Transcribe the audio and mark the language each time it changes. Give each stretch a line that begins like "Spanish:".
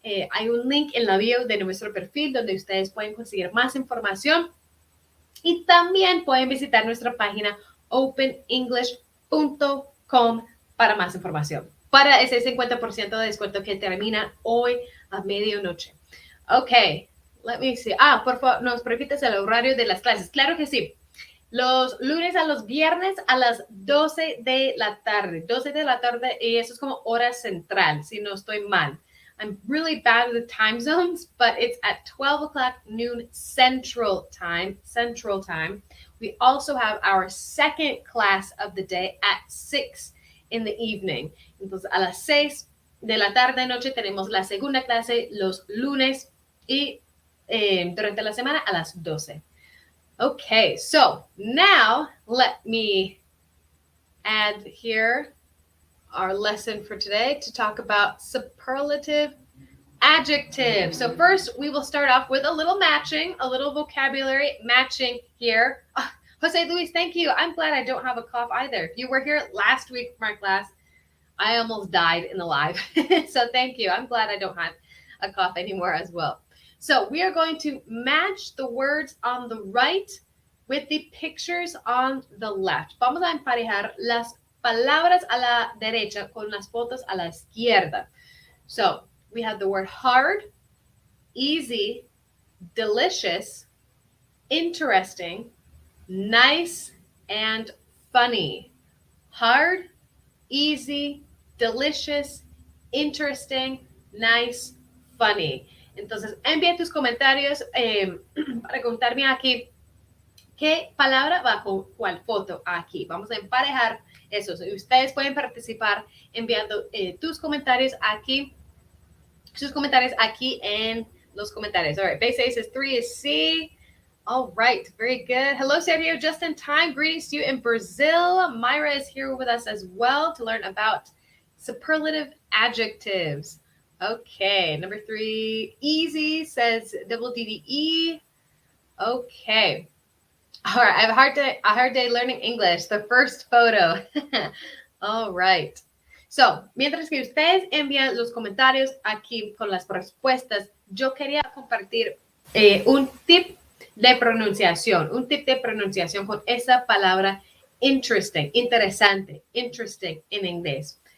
Spanish: Hay un link en la bio de nuestro perfil donde ustedes pueden conseguir más información y también pueden visitar nuestra página openenglish.com para más información, para ese 50% de descuento que termina hoy a medianoche.
English: Ok, let me see.
Spanish: Por favor, ¿nos repites el horario de las clases? Claro que sí. Los lunes a los viernes a las 12 de la tarde. 12 de la tarde y eso es como hora central, si no estoy mal.
English: I'm really bad with time zones, but it's at 12 o'clock noon Central Time. We also have our second class of the day at 6 in the evening.
Spanish: Entonces, a las 6 de la tarde noche tenemos la segunda clase los lunes y durante la semana a las 12.
English: Okay, so now let me add here our lesson for today to talk about superlative adjectives. So first, we will start off with a little matching, a little vocabulary matching here. Jose Luis, thank you. I'm glad I don't have a cough either. If you were here last week for my class, I almost died in the live. So thank you. I'm glad I don't have a cough anymore as well. So we are going to match the words on the right with the pictures on the left.
Spanish: Vamos a emparejar las palabras a la derecha con las fotos a la izquierda.
English: So we have the word hard, easy, delicious, interesting, nice, and funny. Hard, easy, delicious, interesting, nice, funny.
Spanish: Entonces, envía tus comentarios para contarme aquí qué palabra va con cuál foto aquí. Vamos a emparejar eso. Ustedes pueden participar enviando tus comentarios aquí, sus comentarios aquí en los comentarios.
English: All right, base A says 3 is C. All right, very good. Hello, Sergio, just in time. Greetings to you in Brazil. Myra is here with us as well to learn about superlative adjectives. Okay, number 3, easy, says double DDE. Okay. All right, I have a hard day learning English. The first photo. All right.
Spanish: So, mientras que ustedes envían los comentarios aquí con las respuestas, yo quería compartir un tip de pronunciación con esa palabra interesting, interesante, interesting en inglés.